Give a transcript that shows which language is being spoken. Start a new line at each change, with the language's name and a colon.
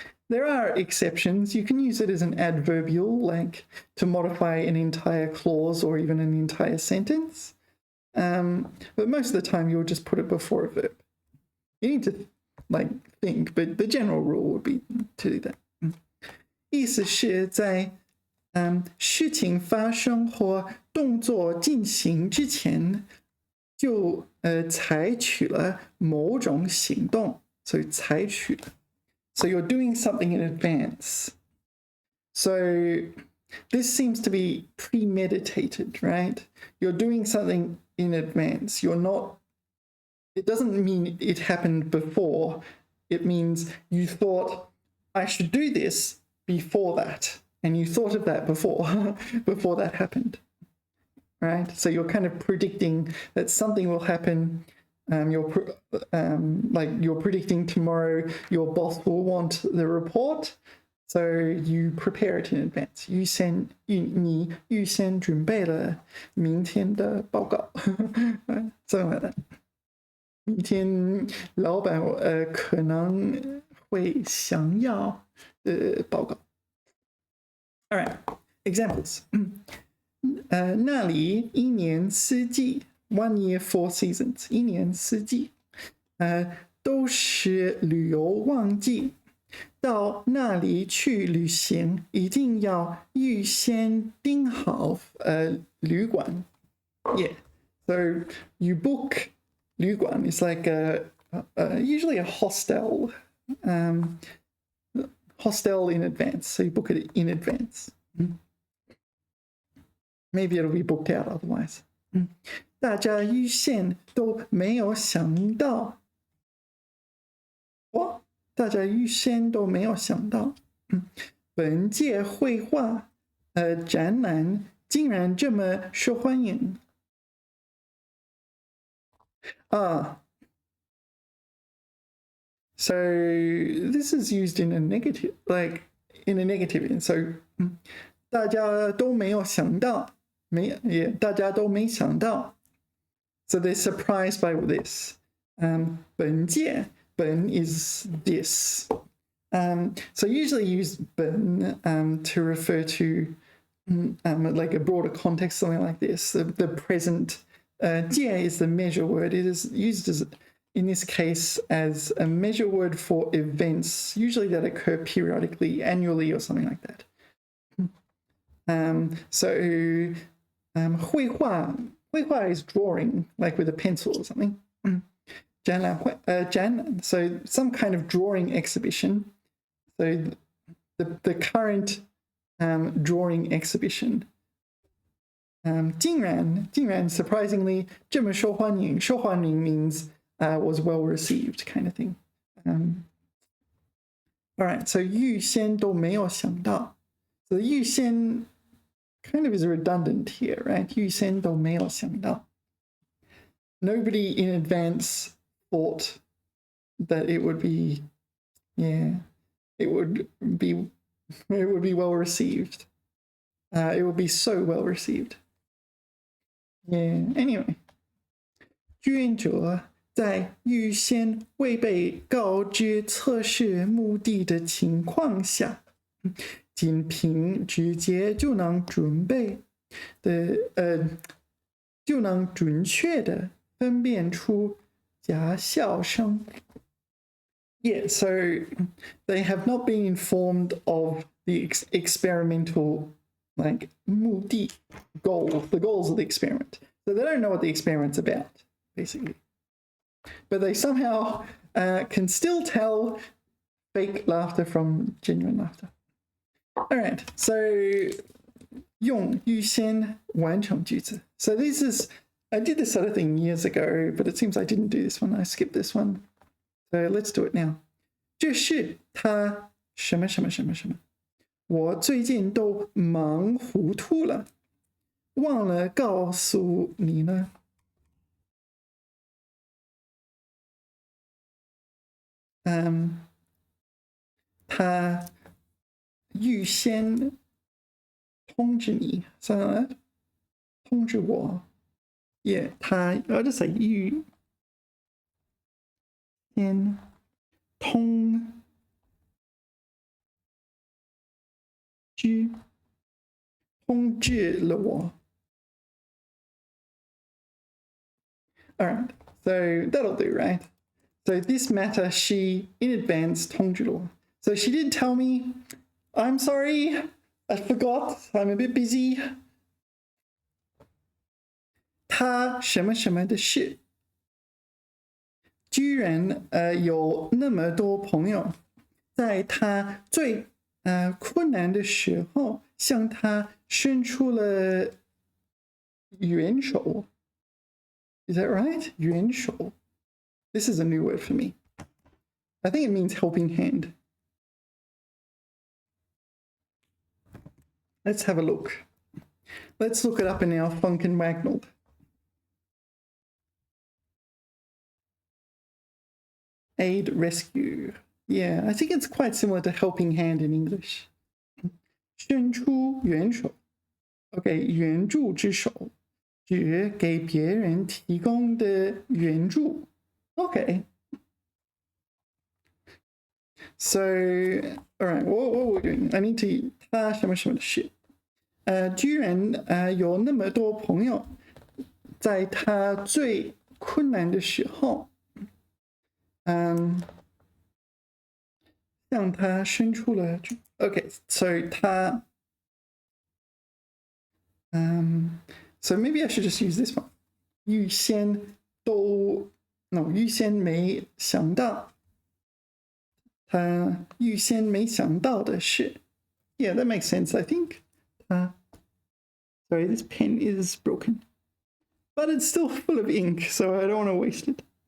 English: There are exceptions. You can use it as an adverbial, like to modify an entire clause or even an entire sentence. But most of the time, you'll just put it before a verb. You need to think, but the general rule would be to do that.
Chinese: 意思是在事情发生或动作进行之前，就采取了某种行动，所以采取了。
English: So you're doing something in advance. So this seems to be premeditated, right? You're doing something in advance. You're not. It doesn't mean it happened before. It means you thought, I should do this before that. And you thought of that before that happened, right? So you're kind of predicting that something will happen. You're predicting tomorrow your boss will want the report, so you prepare it in advance.
Chinese: 你预先准备了明天的报告，
English: something like that.
Chinese: 明天老板可能会想要报告。
English: All right, examples.
Chinese: 那里一年四季
English: one year, four seasons.
Chinese: 一年四季都是旅游旺季。到那里去旅行，一定要预先订好旅馆。
English: Yeah, so you book 旅馆 is like usually a hostel. Hostel in advance, so you book it in advance. Maybe it'll be booked out otherwise.
Chinese: 大家预先都没有想到。大家预先都没有想到。本届绘画展览竟然这么受欢迎。
English: So this is used in a negative, like in a negative. And so
Chinese: 大家都没有想到，大家都没想到。
English: So they're surprised by this. 本届 本 is this. So usually use 本 to refer to like a broader context, something like this. The present 届 is the measure word. It is used as in this case as a measure word for events, usually that occur periodically, annually, or something like that. So 绘画is drawing, like with a pencil or something. 展览 so some kind of drawing exhibition. So the current drawing exhibition. 竟然 surprisingly
Chinese: 这么受欢迎
English: means was well received kind of thing. All right, so
Chinese: 预先都没有想到. So 预先
English: kind of is redundant here, right?
Chinese: 预先都没有想到.
English: Nobody in advance thought that it would be, it would be well received. It would be so well received.
Chinese: Anyway, 志愿者在预先未被告知测试目的的情况下，仅凭直觉就能准确的分辨出假笑声。
English: Yeah, so they have not been informed of the experimental, like, 目的 the goals of the experiment. So they don't know what the experiment's about, basically. But they somehow can still tell fake laughter from genuine laughter. All right, so
Chinese: 用预先完成句子.
English: So this is, I did this other thing years ago, but it seems I didn't do this one. I skipped this one. So let's do it now.
Chinese: 这是他什么什么什么什么，我最近都忙糊涂了，忘了告诉你呢。他预先通知你，通知我，
English: I'll just say
Chinese: 预先通知了我。
English: All right, so that'll do, right? So this matter, she in advance
Chinese: 通知了我.
English: So she did tell me, I'm sorry, I forgot, I'm a bit busy.
Chinese: 她什么什么的事，居然有那么多朋友，在她最困难的时候，向她伸出了援手。
English: Is that right? 援手.This is a new word for me. I think it means helping hand. Let's have a look. Let's look it up in our Funk and Wagnall. Aid, rescue. Yeah, I think it's quite similar to helping hand in English.
Chinese: 伸出援手. Okay, 援助之手，指给别人提供的援助。
English: Okay. So, all right, what we're doing? I need to
Chinese: 他什么什么的事。居然有那么多朋友，在他最困难的时候，向他伸出了。
English: Okay, so 他so maybe I should just use this one.
Chinese: 预先没想到，他预先没想到的事。
English: Yeah, that makes sense, I think. Sorry, this pen is broken. But it's still full of ink, so I don't want to waste it.